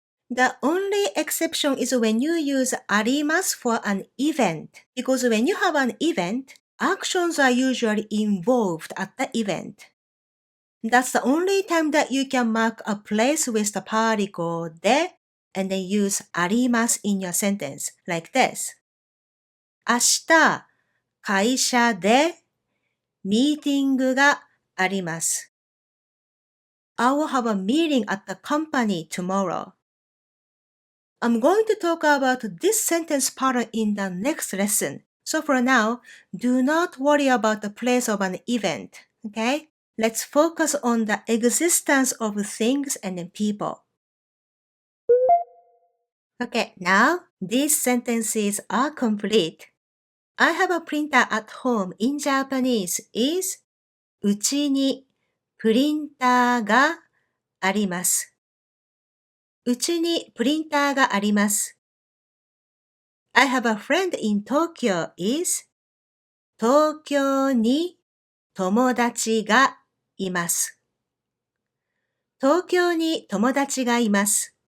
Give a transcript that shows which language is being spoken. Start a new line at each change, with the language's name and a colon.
English: The only exception is when you use あります for an event, because when you have an event, actions are usually involved at the event. That's the only time that you can mark a place with the particle で and then use あります in your sentence, like this.
Japanese: 明日、会社でミーティングがあります。
English: I will have a meeting at the company tomorrow. I'm going to talk about this sentence pattern in the next lesson. So for now, do not worry about the place of an event, okay? Let's focus on the existence of things and people. Okay, now these sentences are complete. I have a printer at home in Japanese is
Japanese: うちにプリンターがあります。うちにプリンターがあります。
English: I have a friend in Tokyo is
Japanese: 東京に友達がいます。東京に友達がいます。